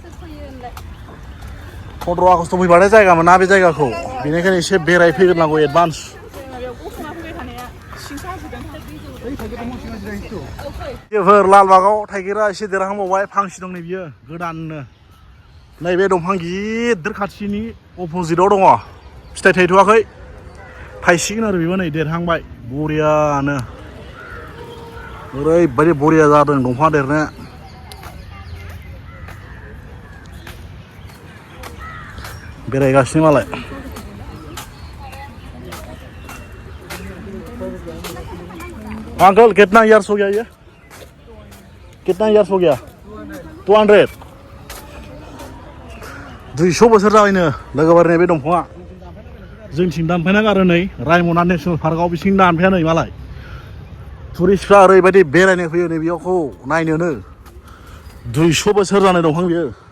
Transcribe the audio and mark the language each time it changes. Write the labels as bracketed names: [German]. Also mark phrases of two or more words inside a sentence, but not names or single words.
[Bodo] 15 आगष्ट फैबाथाय जायगा मोना बे जायगाखौ बेनिखायनो एसे बेरायफैग्रोनांगौ एडभान्स बेफोर लालबागाव थाइगिरा एसे देरहांबावबाय फांसे दं नै बियो गोदाननो नैबे दंफां गिदिर खाथिनि अपोजिटआव दङ फिथाइ थायथ'वाखै थायसिगोन आरो बेबो नै देरहांबाय बरियानो ओरैबायदि बरिया जादों दंफाङा देरनो बेरायगासिनो मालाय [Hindi] अंकल कितना इयर्स हो गया ये कितना इयर्स हो गया 200 [Bodo] 200 बोसोर जाबायनो लोगोबारिनि बे दंफाङा जोंथिं दानफायना गारो नै रायमना नेसनेल पार्कआव बिसिं दानफाया नै मालाय टुरिस्टफ्रा ओरैबायदि बेरायनो फैयो नै बेयावखौ नायनोनो 200 बोसोर जानाय दंफां बियो